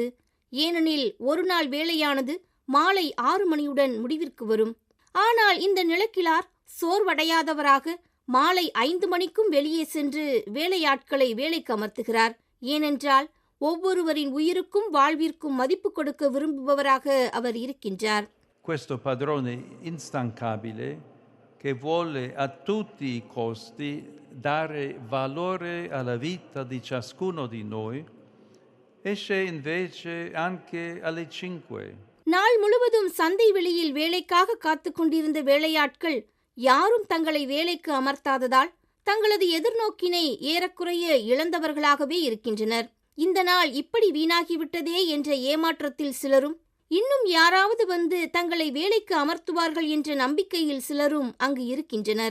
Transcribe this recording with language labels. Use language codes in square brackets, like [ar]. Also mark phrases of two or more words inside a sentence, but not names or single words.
[ta] ஏனெனில் ஒரு நாள் வேலையானது மாலை 6 மணியுடன் முடிவிற்கு வரும். ஆனால் இந்த நிலக்கிழார் சோர்வடையாதவராக மாலை 5 மணிக்கும் வெளியே சென்று வேலையாட்களை வேலைக்கு அமர்த்துகிறார். ஏனென்றால் ஒவ்வொருவரின் உயிருக்கும் வாழ்விற்கும் மதிப்பு கொடுக்க விரும்புபவராக அவர் இருக்கின்றார். [it] Questo padrone instancabile che vuole a tutti i costi dare valore alla vita di ciascuno di noi esce invece anche alle 5. [ta] நாள் முழுவதும் சந்தை வெளியில் வேலைக்காக காத்து கொண்டிருந்த வேலையாட்கள் யாரும் தங்களை வேலைக்கு அமர்த்தாததால் தங்களது எதிர்நோக்கினை ஏறக்குறைய இழந்தவர்களாகவே இருக்கின்றனர். இந்த நாள் இப்படி வீணாகிவிட்டதே என்ற ஏமாற்றத்தில் சிலரும், இன்னும் யாராவது வந்து தங்களை வேலைக்கு அமர்த்துவார்கள் என்ற நம்பிக்கையில் சிலரும் அங்கு இருக்கின்றனர்.